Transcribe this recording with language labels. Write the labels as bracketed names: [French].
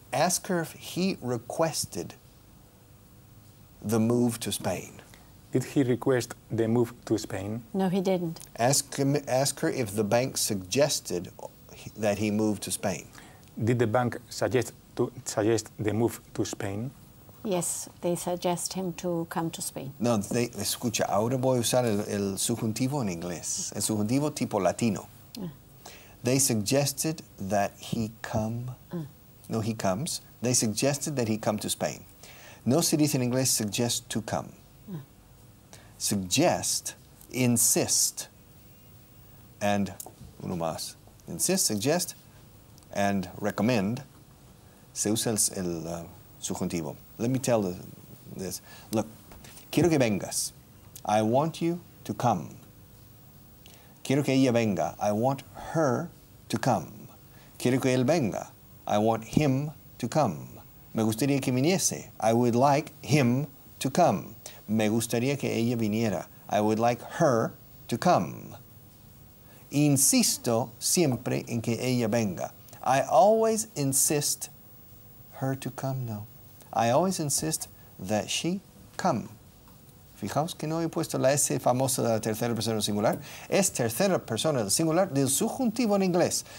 [English] Ask her if he requested the move to Spain. Did he request the move to Spain? No, he didn't. Ask her if the bank suggested that he move to Spain. Did the bank suggest the move to Spain? Yes, they suggest him to come to Spain. [Spanish] No, escucha, ahora voy a usar el subjuntivo en inglés, el subjuntivo tipo latino. [English] They suggested that he come. No, he comes. They suggested that he come to Spain. [Spanish] No se dice en inglés [English] suggest to come. Suggest, insist, and [Spanish] uno más. [English] Insist, suggest, and recommend. [Spanish] Se usa el subjuntivo. [English] Let me tell this. [Spanish] Look, quiero que vengas. [English] I want you to come. [Spanish] Quiero que ella venga. [English] I want her to come. [Spanish] Quiero que él venga. [English] I want him to come. [Spanish] Me gustaría que viniese. [English] I would like him to come. [Spanish] Me gustaría que ella viniera. [English] I would like her to come. [Spanish] Insisto siempre en que ella venga. [English] I always insist her to come. No. I always insist that she come. [Spanish] Fijaos que no he puesto la S famosa de la tercera persona singular. Es tercera persona del singular del subjuntivo en inglés.